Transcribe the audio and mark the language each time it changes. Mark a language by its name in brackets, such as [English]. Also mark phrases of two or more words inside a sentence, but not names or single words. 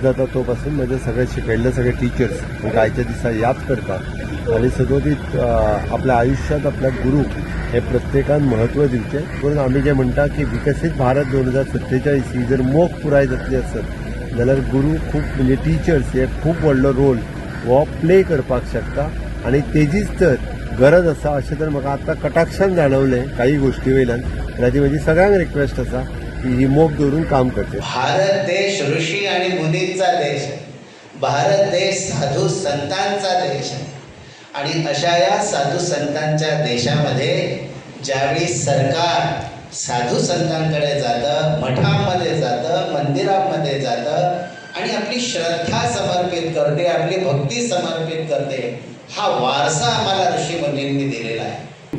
[Konkani] जाता तो पासून म्हणजे सगळे शिकयल्ले सगळे टिचर्स म्हाका आयच्या दिसा याद करतात आणि सदोदीत आपल्या आयुष्यात आपल्या गुरूक हे प्रत्येकान महत्व दिवचें करून आमी जे म्हणटा की विकसीत भारत 2047 ही जर मोख पुराय जातली आसत जाल्यार गुरू खूब म्हणजे टिचर्स हे खूब व्हडलो रोल हो प्ले करपाक शकता आणि तेजीच तर गरज आसा अशें तर म्हाका आतां कटाक्षान जाणवलें काही गोष्टी वयल्यान ताची म्हजी सगळ्यांक रिक्वेस्ट आसा की ही मोख दवरून काम करचें. [Marathi] भारत देश ऋषी आणि मुनींचा देश आहे. भारत देश साधू संतांचा देश आहे आणि अशा या साधू संतांच्या देशामध्ये ज्यावेळी सरकार साधू संतांकडे जातं, मठांमध्ये जातं, मंदिरांमध्ये जातं आणि आपली श्रद्धा समर्पित करते, आपली भक्ती समर्पित करते, हा वारसा आम्हाला ऋषी मुनींनी दिलेला आहे.